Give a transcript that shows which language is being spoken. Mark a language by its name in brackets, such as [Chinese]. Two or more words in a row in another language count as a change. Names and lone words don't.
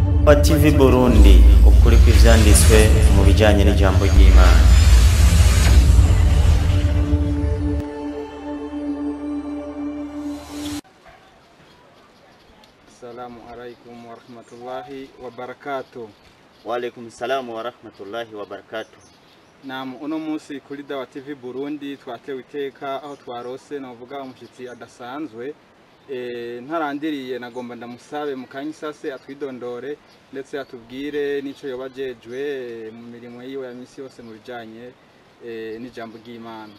[Rundi] Umva TV Burundi, ukuri kw'ivyanditswe mu bijanye n'ijambo ry'Imana. [Arabic] السلام عليكم ورحمة الله وبركاته. وعليكم السلام ورحمة الله وبركاته. [Rundi] Naam, uno munsi kuri Dawa TV Burundi twatewe iteka aho twarose novuga umushitsi adasanzwe. Ntarandiriye nagomba ndamusabe mukanyisase atwidondore ndetse atubwire nico yobajejwe mu mirimo yiwe ya misi yose mu bijanye n'ijambo ry'Imana.